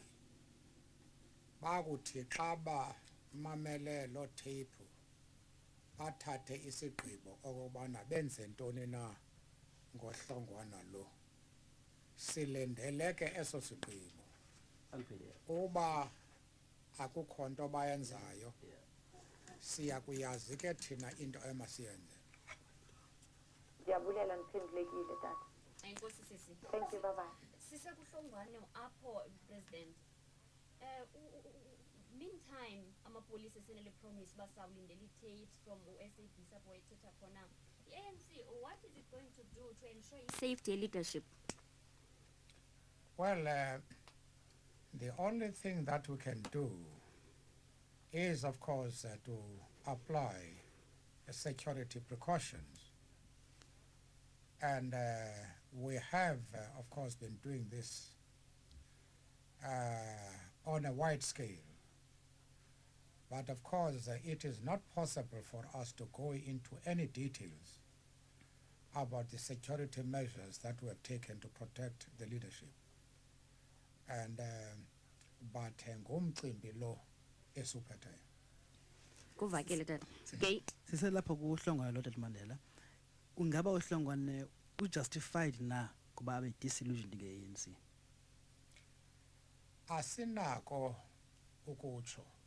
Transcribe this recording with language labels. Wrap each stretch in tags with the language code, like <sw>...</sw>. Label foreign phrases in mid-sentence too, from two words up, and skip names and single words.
<xh>bakuthi xa bamamele loo tape bathathe isigqibo okubana benze ntoni na ngohlongwana lo silindele ke eso sigqibo uba akukho nto bayenzayo siya kuyazi ke thina into emasiyenze. Ndiyabulela ndiphendulekile tata. Enkosi sisi.</xh> <en>Thank you, bye-bye.</en> <xh>Sisekuhlongwane apho president. Meantime amapolisa senele promise basawulindele</xh> <en>tapes from SABC</en> <xh>apho ethetha khona.</xh> <en>ANC, what is it going to do to ensure safety leadership? Well, the only thing that we can do is, of course, to apply security precautions. And we have, of course, been doing this on a wide scale. But of course, it is not possible for us to go into any details about the security measures that we have taken to protect the leadership. And but</en> <xh>ngumcimbi lo esuphethe. Kuvakele tata. Okay. Siselapha kuhlongwane lo Tata Mandela. Ungaba uhlongwane ujustified na kuba abe disillusioned nge-ANC? Asinako ukutsho.</xh>